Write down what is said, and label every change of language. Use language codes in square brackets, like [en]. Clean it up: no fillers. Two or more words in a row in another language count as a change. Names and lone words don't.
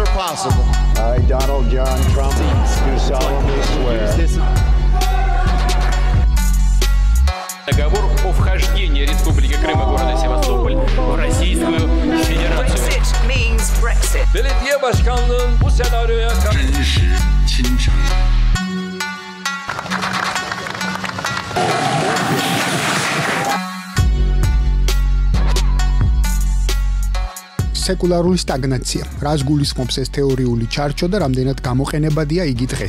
[en] impossible. I, Donald John Trump, do solemnly swear. [ru] Договор о вхождении Республики Крым и города Севастополь в Российскую Федерацию. [en] Brexit means Brexit. [tr] Belediye başkanlığın bu senaryoya [ka] სეკულარული სტაგნაცია. რას გულისხმობს ეს თეორიული ჩარჩო და რამდენად გამოყენებადია იგი დღეს?